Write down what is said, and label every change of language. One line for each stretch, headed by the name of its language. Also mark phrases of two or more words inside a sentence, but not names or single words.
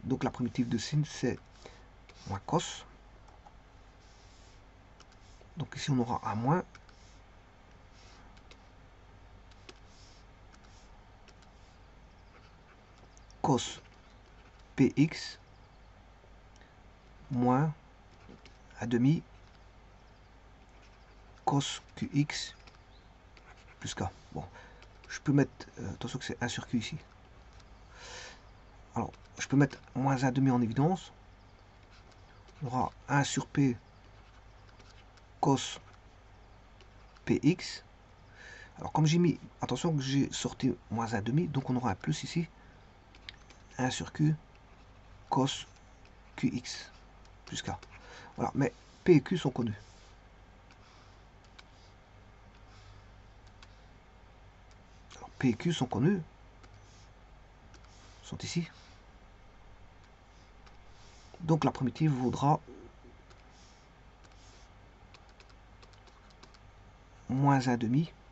French: Donc, la primitive de sin, c'est moins cos. Donc, ici, on aura un moins. Cos px moins 1 demi cos qx plus k. Bon, je peux mettre, attention que c'est 1 sur q ici. Alors, je peux mettre moins 1 demi en évidence. On aura 1 sur p cos px. Alors, comme j'ai mis, attention que j'ai sorti moins 1 demi, donc on aura un plus ici. 1 sur q cos qx plus k. Voilà, mais p et q sont connus. Alors, p et q sont connus, sont ici. Donc la primitive vaudra moins 1,5.